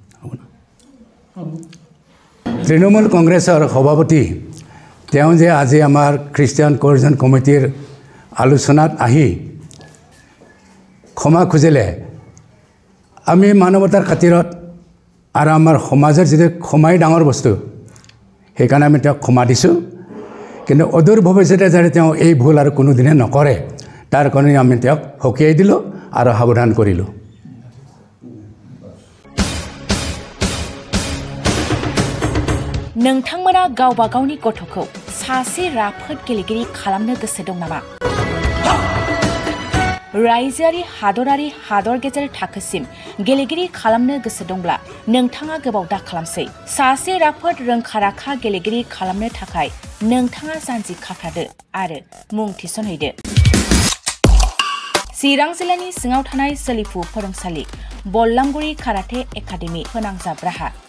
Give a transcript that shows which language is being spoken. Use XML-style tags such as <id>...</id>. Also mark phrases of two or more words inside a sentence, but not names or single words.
<as>তৃণমূল কংগ্ৰেছৰ সভাপতি তেওঁ যে আজি আমাৰ খ্ৰীষ্টিয়ান কোঅৰ্ডিনেশ্যন কমিটিৰ আলোচনাত আহি ক্ষমা খুজিলে আমি মানৱতাৰ খাতিৰত আৰু আমাৰ সমাজৰ যিটো ক্ষমাই ডাঙৰ বস্তু সেইকাৰণে আমি তেওঁক ক্ষমা দিছোঁ কিন্তু অদূৰ ভৱিষ্যতে যাতে তেওঁ এই ভুল আৰু কোনোদিনে নকৰে তাৰ কাৰণে আমি তেওঁক সকীয়াই দিলোঁ আৰু সাৱধান কৰিলোঁ</as> <brx>नोंथांमोना गावबा गावनि गथ'खौ सासे राफोद गेलेगिरि खालामनो गोसो दं नामा? रायजोआरि हादरारि हादर गेजेर थाखोसिम गेलेगिरि खालामनो गोसो दंब्ला नोंथाङा गोबाव दा खालामसै सासे राफोद रोंखा-राखा गेलेगिरि खालामनो थाखाय नोंथाङा जानजि खाफ्रादो आरो मुं थिसनहैदो चिरां जिल्लानि सिङाव थानाय सोलिफु फोरोंसालि बल्लामगुरि काराटे एकाडेमि फोनांजाब राहा</brx>